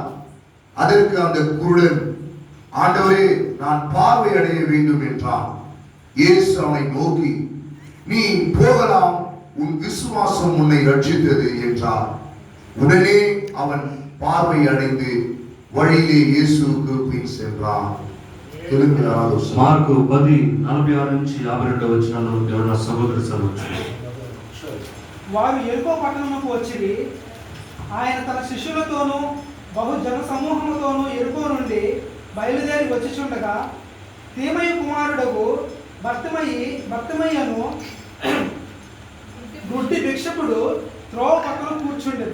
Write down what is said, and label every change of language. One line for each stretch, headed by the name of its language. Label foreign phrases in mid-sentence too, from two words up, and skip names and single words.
Tamil: அதற்கு அந்த குருடன், ஆண்டவரே, நான் பார்வை அடைய வேண்டும் என்றான். இயேசு அவனை நோக்கி, நீ போகலாம், உன் விசுவாசம் உன்னை ரட்சித்தது என்றார். உடனே அவன் பார்வை அடைந்து வழியிலே இயேசுவுக்கு பின் சென்றான்.
Telugu: మార్కు 10:46 నుంచి 52 వచనాల్లో ఎవరైనా సహోదరు చదవచ్చు. వారు ఎరుకో పట్టణమునకు వచ్చిరి. ఆయన తన శిష్యులతోనూ బహు జన సమూహముతోనూ ఎరుకో నుండి బయలుదేరి వచ్చిచుండగా తీమయి కుమారుడగు భర్తిమయ్యను గుడ్డి భిక్షకుడు త్రోవ పక్కన కూర్చుండెను.